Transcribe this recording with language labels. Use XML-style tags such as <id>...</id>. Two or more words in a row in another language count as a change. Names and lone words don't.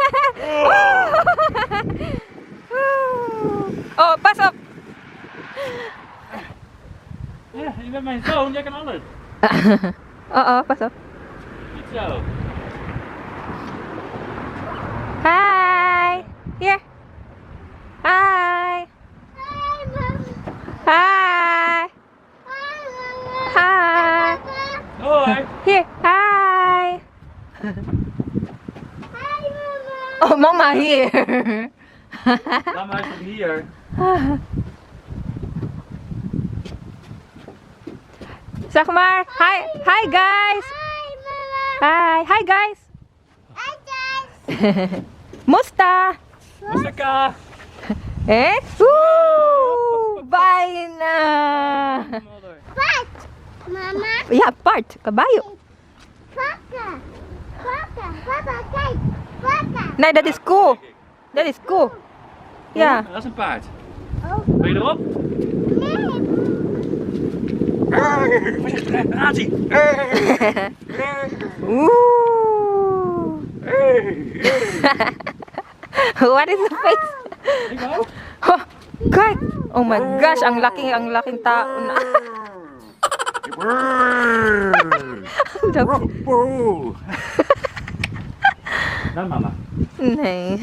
<nl>Oh, pas op. Ja, je bent mijn zoon, jij kan alles. Oh, pas op. Goed zo. Hi. Hier. Hi. Hi. Hi. Hoi. Hier. Hi. Oh, mama hier. Mama is van hier. Zeg maar. Hi.</nl> <en>Hi guys. Hi. Hi guys.</en> <tl>Musta? Mustaka.</tl> <nl>Eh? Woe! Bijna. Mama, Ja, Bart. Kabayo. papa, papa, papa, kijk, papa. Nee, dat is koe. Dat is koe. Ja. Dat is een paard. Oh, Wil je erop? nee. Voorzichtig, daar gaat hij. Oeh.</nl> <en>What is the face?</en> <nl>Ik ook. Oh, kijk.</nl> <en>Oh my gosh,</en> <tl>ang laking tao na.</tl> <nl>Dan mama. Nee.</nl>